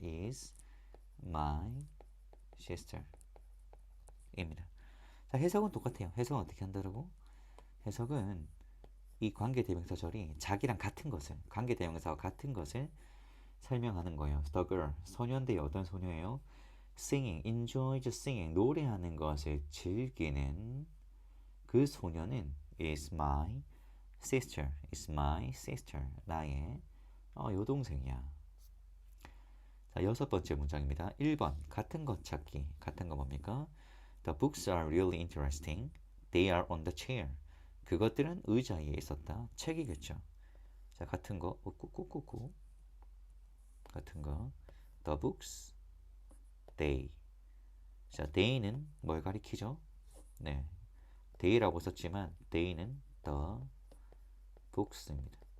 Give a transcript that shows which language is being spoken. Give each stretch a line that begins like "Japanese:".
English: is my sister 입니다.
Korean: 자, 해석은 똑같아요. 해석은 어떻게 한다고? 해석은 이 관계대명사절이 자기랑 같은 것을, 관계대명사와 같은 것을 설명하는 거예요.
English: The girl,
Korean: 소녀인데 어떤 소녀예요?
English: Singing, enjoys singing,
Korean: 노래하는 것을 즐기는 그 소녀는
English: is my sister, is my sister,
Korean: 나의 여동생이야. 자, 여섯 번째 문장입니다. 1번, 같은 것 찾기. 같은 거 뭡니까?
English: The books are really interesting. They are on the chair.
Korean: 그것들은 의자 위에 있었다. 책이겠죠. 자, 같은 거, 꾹꾹꾹꾹. 같은 거.
English: The books, they.
Korean: 자, they는 뭘 가리키죠? 네, they라고 썼지만 they는 the books입니다.